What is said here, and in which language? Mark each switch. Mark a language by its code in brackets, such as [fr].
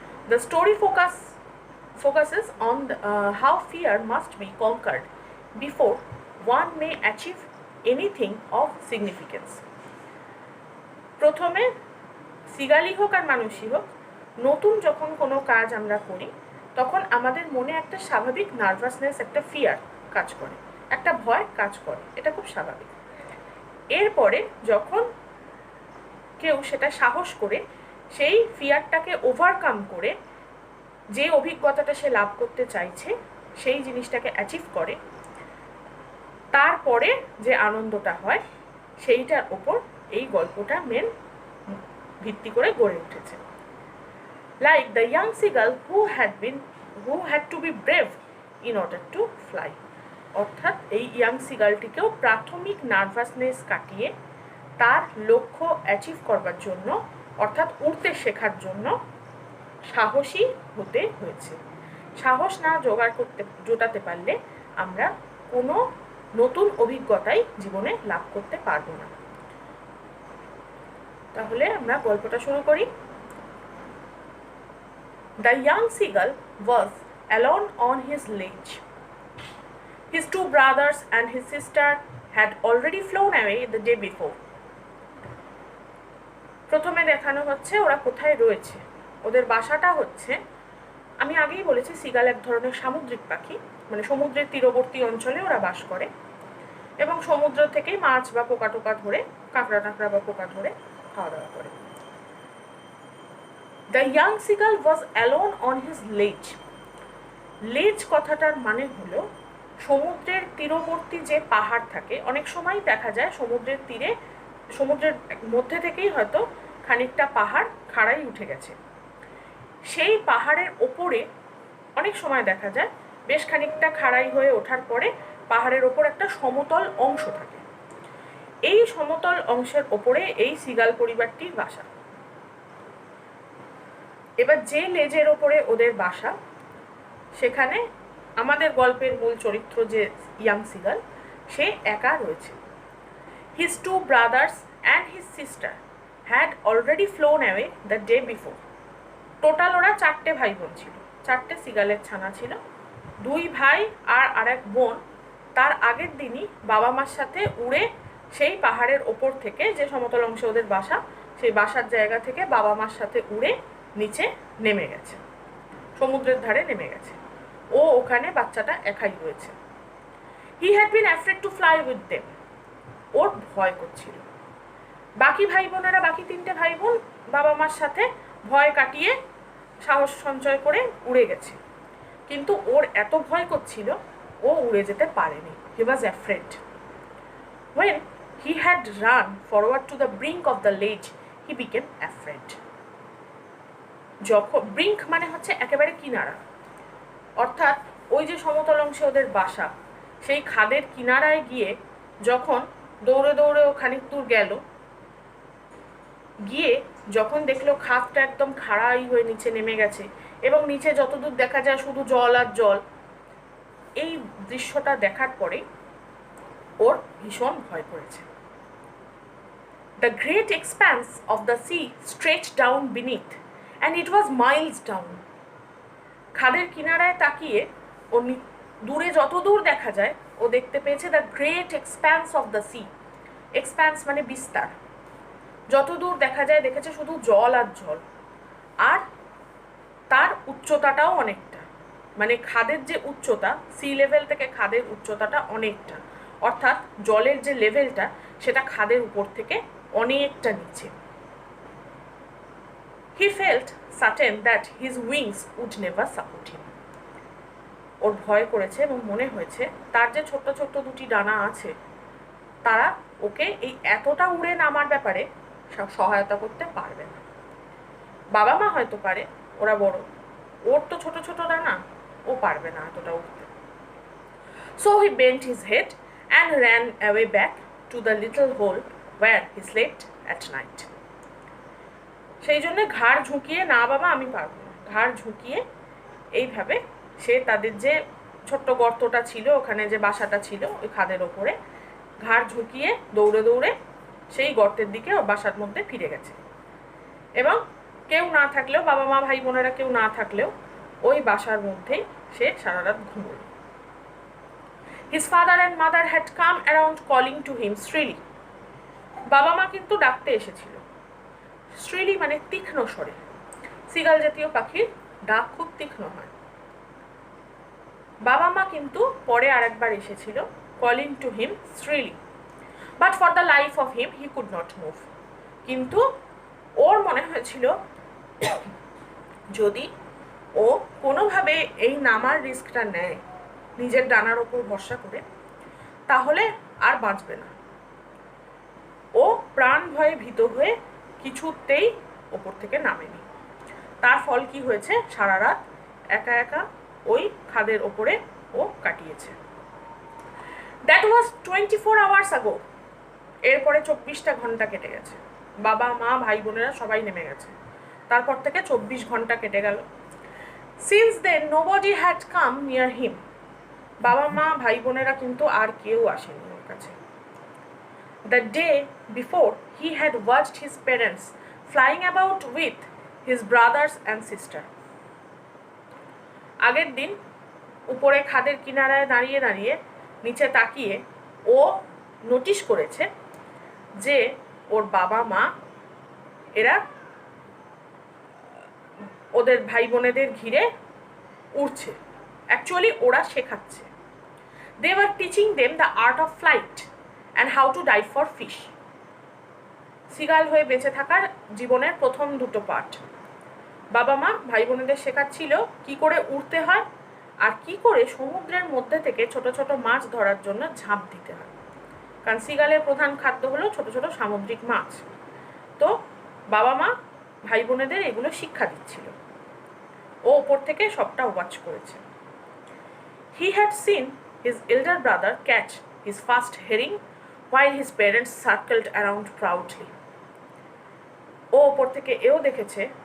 [en] The story focuses on how fear must be conquered before one may achieve anything of significance। [bn] প্রথমে সিগালই হোক আর মানুষই হোক, নতুন যখন কোনো কাজ আমরা করি তখন আমাদের মনে একটা স্বাভাবিক নার্ভাসনেস, একটা ফিয়ার কাজ করে, একটা ভয় কাজ করে, এটা খুব স্বাভাবিক। এরপরে যখন কেউ সেটা সাহস করে সেই ফিয়ারটাকে ওভারকাম করে যে অভিজ্ঞতাটা সে লাভ করতে চাইছে সেই জিনিসটাকে অ্যাচিভ করে, তারপরে যে আনন্দটা হয় সেইটার ওপর এই গল্পটা মেন ভিত্তি করে গড়ে উঠেছে। [en] Like the young seagull who had to be brave in order to fly। [bn] অর্থাৎ এই ইয়াং সিগালটিকেও প্রাথমিক নার্ভাসনেস কাটিয়ে তার লক্ষ্য অ্যাচিভ করবার জন্য, অর্থাৎ উড়তে শেখার জন্য সাহসী হতে হয়েছে। সাহস না জোটাতে পারলে আমরা কোনো নতুন অভিজ্ঞতাই জীবনে লাভ করতে পারবো না। তাহলে আমরা গল্পটা শুরু করি। [en] The young seagull was alone on his ledge. His two brothers and his sister had already flown away the day before। [bn] প্রথমে দেখানো হচ্ছে ওরা কোথায় রয়েছে। ওদের বাসাটা হচ্ছে, আমি আগেই বলেছি সিগাল এক ধরনের সামুদ্রিক পাখি, মানে সমুদ্রের তীরবর্তী অঞ্চলে ওরা বাস করে এবং সমুদ্র থেকেই মাছ বা পোকা টোকা ধরে, কাঁকড়া টাকড়া বা পোকা ধরে খাওয়া দাওয়া করে। [en] The young seagull was alone on his ledge। [bn] লেজ কথাটার মানে হলো সমুদ্রের তীরবর্তী যে পাহাড় থাকে, অনেক সময় দেখা যায় সমুদ্রের তীরে, সমুদ্রের মধ্যে থেকেই হয়তো খানিকটা পাহাড় খাড়াই উঠে গেছে, সেই পাহাড়ের ওপরে অনেক সময় দেখা যায় বেশ খানিকটা খাড়াই হয়ে ওঠার পরে পাহাড়ের ওপর একটা সমতল অংশ থাকে। এই সমতল অংশের ওপরে এই সিগাল পরিবারটির বাসা। এবার যে লেজের ওপরে ওদের বাসা, সেখানে আমাদের গল্পের মূল চরিত্র যে ইয়াং সিগাল, সে একা রয়েছে। [en] His two brothers and his sister had already flown away the day before. [bn] Total ওরা 4টে ভাই বোন ছিল, 4টে সিগালের ছানা ছিল। 2 ভাই আর আরেক বোন তার আগের দিনই বাবা মার সাথে উড়ে সেই পাহাড়ের ওপর থেকে, যে সমতল অংশে ওদের বাসা, সেই বাসার জায়গা থেকে বাবা মার সাথে উড়ে নিচে নেমে গেছে, সমুদ্রের ধারে নেমে গেছে। ও ওখানে বাচ্চাটা একাই রয়েছে। [en] He had been afraid to fly with them. [bn] ওর ভয় করছিল। বাকি ভাই বোনেরা, বাকি 3টে ভাই বোন বাবা মার সাথে ভয় কাটিয়ে সাহস সঞ্চয় করে উড়ে গেছে, কিন্তু ওর এত ভয় করছিল ও উড়ে যেতে পারেনি। [en] He was afraid. When he had run forward to the brink of the ledge, he became afraid. [bn] যখন ব্রিঙ্ক মানে হচ্ছে একেবারে কিনারা, অর্থাৎ ওই যে সমতল অংশে ওদের বাসা, সেই খাদের কিনারায় গিয়ে যখন দৌড়ে দৌড়ে ও খানিক দূর গেল, গিয়ে যখন দেখলো খাদটা একদম খাড়াই হয়ে নিচে নেমে গেছে এবং নিচে যতদূর দেখা যায় শুধু জল আর জল, এই দৃশ্যটা দেখার পরে ওর ভীষণ ভয় করেছে। [en] The great expanse of the sea stretched down beneath, and it was miles down. [bn] খাদের কিনারায় তাকিয়ে ও দূরে যত দূর দেখা যায় ও দেখতে পেয়েছে [en] The great expanse of the sea. [bn] Expands মানে বিস্তার, যত দূর দেখা যায় দেখেছে শুধু জল আর জল, আর তার উচ্চতাটাও অনেকটা, মানে খাদের যে উচ্চতা, সি লেভেল থেকে খাদের উচ্চতাটা অনেকটা, অর্থাৎ জলের যে লেভেলটা সেটা খাদের উপর থেকে অনেকটা নিচে। [en] He felt certain that his wings would never support him. [bn] ওর ভয় করেছে এবং মনে হয়েছে তার যে ছোট্ট ছোট্ট 2টি ডানা আছে তারা ওকে এই এতটা উড়ে নামার ব্যাপারে সহায়তা করতে পারবে না। বাবা মা হয়তো পারে, ওরা বড়, ওর তো ছোট ছোট ডানা, ও পারবে না এতটা উঠতে। [en] So he bent his head and ran away back to the little hole where he slept at night. [bn] সেই জন্য ঘাড় ঝুঁকিয়ে, না বাবা আমি পারবো না, ঘাড় ঝুঁকিয়ে এইভাবে সে তাদের যে ছোট্ট গর্তটা ছিল, ওখানে যে বাসাটা ছিল ওই খাদের ওপরে, ঘাড় ঝুঁকিয়ে দৌড়ে দৌড়ে সেই গর্তের দিকে ওর বাসার মধ্যে ফিরে গেছে। এবং কেউ না থাকলেও, বাবা মা ভাই বোনেরা কেউ না থাকলেও ওই বাসার মধ্যেই সে সারা রাত ঘুমোল। [en] His father and mother had come around calling to him shrilly. [bn] বাবা মা কিন্তু ডাকতে এসেছিল। shrilly মানে তীক্ষ্ণ স্বরে। সিগাল জাতীয় পাখির ডাক খুব তীক্ষ্ণ হয়। বাবা মা কিন্তু পরে আরেকবার এসেছিল, [en] calling to him shrilly, but for the life of him he could not move. [bn] কিন্তু ওর মনে হয়েছিল যদি ও কোনোভাবে এই নামার রিস্কটা নেয় নিজের ডানার ওপর ভরসা করে, তাহলে আর বাঁচবে না। ও প্রাণ ভয়ে ভীত হয়ে কিছুতেই ওপর থেকে নামেনি। তার ফল কি হয়েছে, সারা রাত একা একা ওই খাদের ওপরে ও কাটিয়েছে। [en] That was 24 hours ago. [bn] এরপরে 24টা ঘন্টা কেটে গেছে। বাবা মা ভাই বোনেরা সবাই নেমে গেছে, তারপর থেকে 24 ঘন্টা কেটে গেল। [en] Since then nobody had come near him. [bn] বাবা মা ভাই বোনেরা কিন্তু আর কেউ আসেনি ওর কাছে। [en] The day before he had watched his parents flying about with his brothers and sister. [bn] আগের দিন উপরে খাদের কিনারায় দাঁড়িয়ে দাঁড়িয়ে নিচে তাকিয়ে ও নোটিশ করেছে যে ওর বাবা মা এরা ওদের ভাই বোনেদের ঘিরে উড়ছে, অ্যাকচুয়ালি ওরা শেখাচ্ছে। [en] They were teaching them the art of flight and how to dive for fish. [bn] Seagull হয়ে বেঁচে থাকার জীবনের প্রথম 2টো পাঠ বাবা মা ভাই বোনেদের শেখাচ্ছিল কি করে উড়তে হয় আর কি করে সমুদ্রের মধ্যে থেকে ছোট ছোট মাছ ধরার জন্য ঝাঁপ দিতে হয়, কারণ সিগালের প্রধান খাদ্য হলো ছোট ছোট সামুদ্রিক মাছ। তো বাবা মা ভাই বোনেদের এগুলো শিক্ষা দিচ্ছিল, ও ওপর থেকে সবটা ওয়াচ করেছে। [en] He had seen his elder brother catch his first herring while his parents circled around proudly. [bn] ও ওপর থেকে এও দেখেছে